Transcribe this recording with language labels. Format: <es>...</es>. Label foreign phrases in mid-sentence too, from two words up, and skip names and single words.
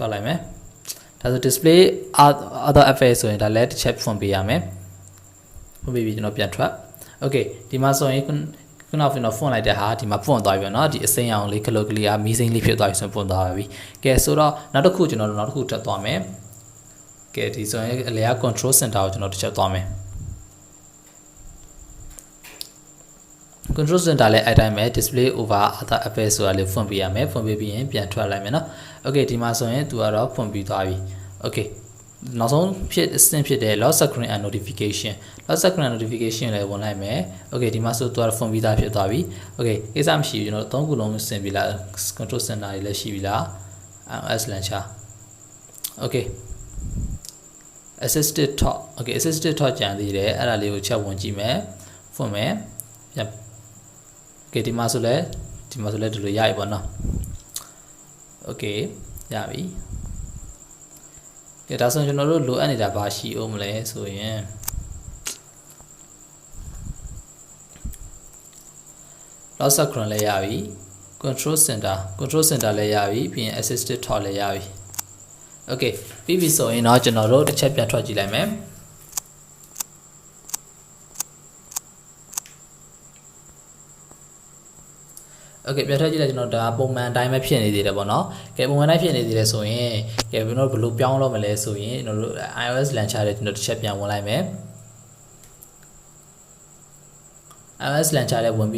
<my>ထွက်လိုက်မယ်ဒါဆို</my> <en>display other FA</en> <my>ဆိုရင်ဒါလည်းတစ်ချက်ဖွင့်ပေးရမယ်ဖွင့်ပေးပြီးကျွန်တော်ပြန်ထွက် okay ဒီမှာဆိုရင်ခုနကကျွန်တော်ဖွင့်လိုက်တဲ့ဟာဒီမှာဖွင့်သွားပြီပေါ့เนาะဒီအစိမ်းအောင်လေးခလုတ်ကလေးကမီးစိမ်းလေးဖြစ်သွားပြီဆိုရင်ဖွင့်သွားပါပြီကဲဆိုတော့နောက်တစ်ခုကျွန်တော်နောက်တစ်ခုတက်သွားမယ်ကဲဒီဆိုရင်အလဲက</my> <en>control center</en> <my>ကိုကျွန်တော်တစ်ချက်သွားမယ်</my> <en>control center</en> <my>လည်းအဲ့တိုင်းပဲ</my> <en>display over other apps</en> <my>ဆိုတာလေးဖွင့်ပေးရမယ်ဖွင့်ပေးပြီးရင်ပြန်ထွက်လိုက်မယ်เนาะ okay ဒီမှာဆိုရင်သူ ကတော့ဖွင့်ပြီးသွားပြီ okay နောက်ဆုံးဖြစ်အဆင့်ဖြစ်တဲ့</my> <en>lock screen and notification lock screen and notification</en> <my>လည်းဝင်လိုက်မယ် okay ဒီမှာဆိုသူကတော့ဖွင့်ပြီးသားဖြစ်သွားပြီ okay ကိစ္စမရှိဘူးကျွန်တော်3ခုလုံးဆင်ပြီလား control center တွေလည်းရှိပြီလား</my> <en>iOS launcher okay assistive touch okay assistive touch</en> <my>ကြံသေးတယ်အဲ့ဒါလေးကိုချက်ဝင်ကြည့်မယ်ဖွင့်မယ်ပြန် okay ဒီမှာဆိုလဲဒီလိုရပြီပေါ့နော် okay ရပြီ ကဲဒါဆိုရင်ကျွန်တော်တို့လိုအပ်နေတာဘာရှိအောင်မလဲဆိုရင်</my> <en>lock screen</en> <my>လည်းရပြီ</my> <en>control center</en> <my>လည်းရပြီပြီးရင်</my> <en>assistive touch</en> <my>လည်းရပြီ okay ပြီးပြီဆိုရင်တော့ကျွန်တော်တို့တစ်ချက်ပြန်ထွက်ကြည့်လိုက်မယ် okay ပြန်ထွက်ကြည့်လိုက်ကျွန်တော်ဒါပုံမှန်အတိုင်းပဲဖြစ်နေသေးတယ်ပေါ့နော်ကဲပုံမှန်တိုင်းဖြစ်နေသေးတယ်ဆိုရင်ကဲကျွန်တော်ဘယ်လိုပြောင်းလို့မလဲဆိုရင်ကျွန်တော်တို့</my> <en>iOS launcher</en> <my>တွေကျွန်တော်တစ်ချက်ပြန်ဝင်လိုက်မယ်</my> <en>iOS launcher</en> <my>တွေဝင်ပြီး</my>